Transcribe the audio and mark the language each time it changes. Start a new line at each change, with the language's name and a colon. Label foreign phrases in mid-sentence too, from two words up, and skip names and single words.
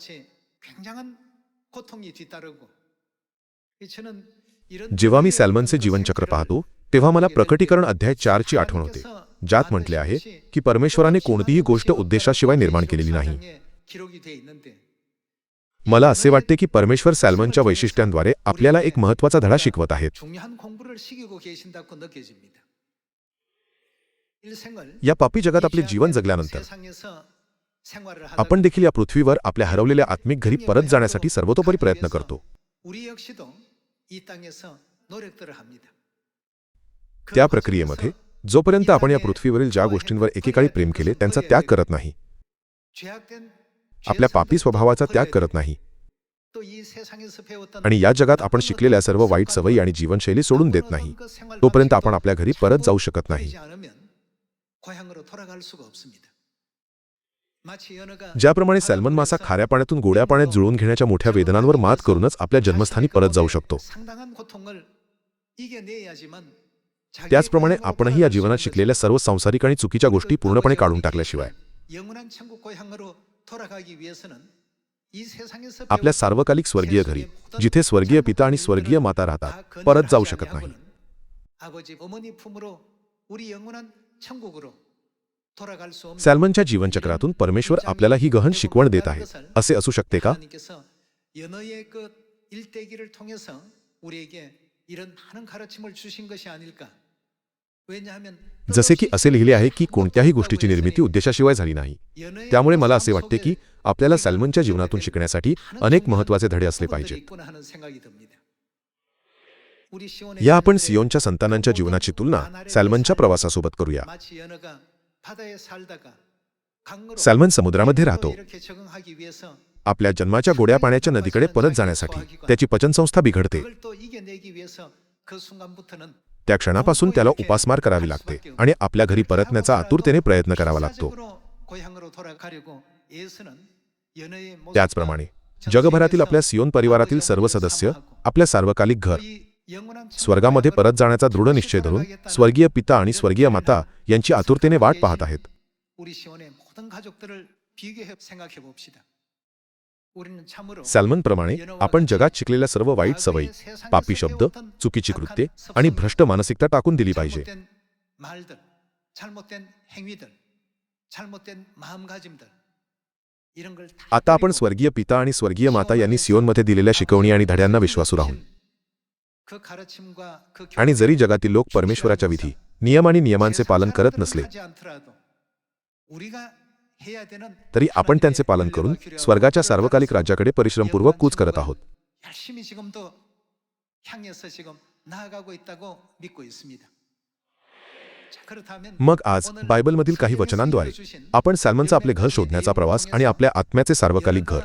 Marathi: जेव्हा मी सॅल्मनचे जीवनचक्र पाहतो तेव्हा मला प्रकटीकरण अध्याय 4 ची आठवण होते, ज्यात म्हटले आहे की परमेश्वराने कोणतीही गोष्ट उद्देशाशिवाय निर्माण केलेली नाही. मला असे वाटते की परमेश्वर सॅल्मनच्या वैशिष्ट्यांद्वारे आपल्याला एक महत्त्वाचा धडा शिकवत आहेत.
Korean: 중요한 공부를 시키고 계신다고 느껴집니다. 일생을
Marathi: या पापी जगात आपले जीवन
Korean: 이
Marathi: जगल्यानंतर
Korean: 세상에서 생활을 하다가
Marathi: आपण देखील या पृथ्वीवर आपल्या हरवलेल्या आत्मिक घरी परत जाण्यासाठी सर्वतोपरी प्रयत्न करतो.
Korean: 우리 역시도 이 땅에서 노력들을 합니다.
Marathi: त्या प्रक्रियेमध्ये जोपर्यंत आपण या पृथ्वीवरील ज्या गोष्टींवर एकेकाळी प्रेम केले त्यांचा त्याग करत नाही,
Korean: 죄악된
Marathi: आपल्या पापी स्वभावाचा त्याग करत नाही
Korean: 또이 세상에서 배웠던
Marathi: आणि या जगात आपण शिकलेल्या सर्व वाईट सवयी आणि जीवनशैली सोडून देत नाही, तोपर्यंत आपण आपल्या घरी परत जाऊ शकत नाही.
Korean: 그러지 않으면 고향으로 돌아갈 수가 없습니다. 마치 연어가
Marathi: ज्याप्रमाणे सॅल्मन मासा खाऱ्या पाण्यातून गोड्या पाण्यात जुळवून घेण्याच्या मोठ्या वेदनांवर मात करूनच आपल्या जन्मस्थानी परत जाऊ शकतो,
Korean: 상당한 고통을 이겨내야지만
Marathi: त्याचप्रमाणे आपणही या जीवनात शिकलेल्या सर्व सांसारिक आणि चुकीच्या गोष्टी पूर्णपणे काढून टाकल्याशिवाय
Korean: 영원한 천국 고향으로 돌아가기 위해서는 이 세상에서
Marathi: आपल्या सार्वकालिक स्वर्गीय घरी, जिथे स्वर्गीय पिता आणि स्वर्गीय माता राहतात, परत जाऊ शकत नाही.
Korean: 아버지 어머니 품으로 우리 영원한 천국으로 돌아갈 수 없는
Marathi: सॅल्मनच्या जीवनचक्रातून परमेश्वर आपल्याला ही गहन शिकवण देत आहे. असे असू शकते का?
Korean: 하나님께서 연어의 그 일대기를 통해서 우리에게 이런 많은 가르침을 주신 것이 아닐까? 왜냐하면
Marathi: जसे की असे लिहिले आहे की कोणत्याही गोष्टीची निर्मिती उद्देशाशिवाय झाली नाही. त्यामुळे मला असे वाटते की आपल्याला सॅल्मनच्या जीवनातून शिकण्यासाठी अनेक महत्त्वाचे धडे असले पाहिजेत. या आपण सियोनच्या संतानांच्या जीवनाची तुलना सॅल्मनच्या प्रवासासोबत करूया.
Korean: 마치 연어가 바다에 살다가 강으로
Marathi: सॅल्मन समुद्रामध्ये राहतो.
Korean: 이렇게 적응하기 위해서
Marathi: आपल्या जन्माच्या गोड्या पाण्याच्या नदीकडे परत जाण्यासाठी त्याची पचनसंस्था बिघडते.
Korean: 그걸 또 이겨내기 위해서 그 순간부터는
Marathi: त्या क्षणापासून त्याला उपासमार करावी लागते आणि आपल्या घरी परतण्याचा आतुरतेने प्रयत्न करावा लागतो.
Korean: 사직으로 고향으로 돌아가려고 애쓰는 연어의 모습과
Marathi: त्याचप्रमाणे जगभरातील आपल्या सियोन परिवारातील सर्व सदस्य आपल्या सार्वकालिक घर,
Korean: 이 영원한
Marathi: स्वर्गामध्ये परत जाण्याचा दृढ निश्चय धरून स्वर्गीय पिता आणि स्वर्गीय माता यांची आतुरतेने वाट पाहत आहेत.
Korean: 우리 시온의 모든 가족들을 비교해 생각해 봅시다. 우리는 참으로
Marathi: सॅल्मनप्रमाणे आपण जगात शिकलेल्या सर्व वाईट सवयी, पापी शब्द, चुकीची कृत्ये आणि भ्रष्ट मानसिकता टाकून दिली पाहिजे.
Korean: 잘못된 말들, 잘못된 행위들, 잘못된 마음가짐들 이런 걸 다
Marathi: आता आपण स्वर्गीय पिता आणि स्वर्गीय माता यांनी सियोनमध्ये दिलेल्या शिकवणी आणि धड्यांना विश्वासू राहून,
Korean: 그 가르침과 그
Marathi: आणि जरी जगातील लोक परमेश्वराच्या विधी, नियम आणि नियमांचे पालन करत नसले
Korean: 하지 않더라도 우리가 해야 되는
Marathi: तरी आपण त्यांचे पालन करून स्वर्गाच्या सार्वकालिक राज्याकडे परिश्रमपूर्वक कूच करत आहोत.
Korean: 열심히 지금도 향해서 지금 나아가고 있다고 믿고 있습니다. 자, 그렇다면
Marathi: मग आज बायबलमधील काही वचनांद्वारे आपण सॅल्मनचा आपले घर शोधण्याचा प्रवास आणि आपल्या आत्म्याचे सार्वकालिक घर,